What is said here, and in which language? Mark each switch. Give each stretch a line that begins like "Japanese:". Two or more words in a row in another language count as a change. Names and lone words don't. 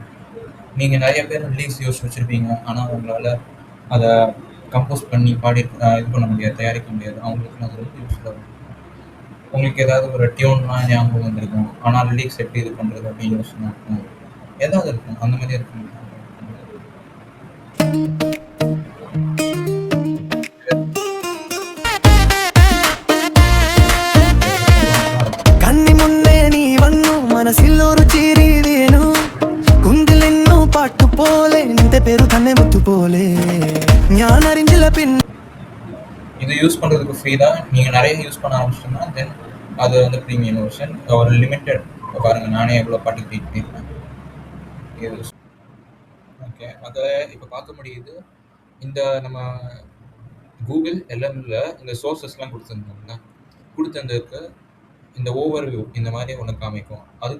Tamil: நீங்கள் நிறைய பேர் ரிலீக்ஸ் யோசிச்சு வச்சுருப்பீங்க, ஆனால் உங்களால் அதை கம்போஸ் பண்ணி பாடி இது பண்ண முடியாது, தயாரிக்க முடியாது. அவங்களுக்கு அது ரொம்ப யூஸ்ஃபுல்லாக இருக்கும். உங்களுக்கு ஏதாவது ஒரு டியூன்லாம் ஞாபகம் வந்திருக்கும், ஆனால் ரிலீக்ஸ் எப்படி இது பண்ணுறது அப்படின்னு யோசனை இருக்கும், ஏதாவது இருக்கும். அந்த மாதிரி இருக்கும்.
Malayalam: കണ്ണി മുന്നേ നീ വന്നു മനസ്സിൽ ഒരു ചിരി വീണു കുന്തിലെന്നു പാട്ടുപോലെ നിന്റെ പേരു തന്നെ മുത്തുപോലെ ഞാൻ അറിഞ്ഞില്ല പിന്നെ.
Tamil: இது யூஸ் பண்ணுறதுக்கு ஃப்ரீ தான். நீங்கள் நிறைய யூஸ் பண்ண ஆரம்பிச்சிட்டோம்னா தென் அது வந்து
English: premium version,
Tamil: ஒரு லிமிட்டட். இப்போ பாருங்கள், நானே எவ்வளோ பாட்டு கிரியேட் பண்ணியிருக்கேன். ஓகே, அதை இப்போ பார்க்க முடியுது. இந்த நம்ம கூகுள் எல்எம்ல இந்த சோர்ஸஸ்லாம் கொடுத்துருந்ததுக்கு இந்த ஓவர்வியூ இந்த மாதிரி ஒன்று காமிக்கும்.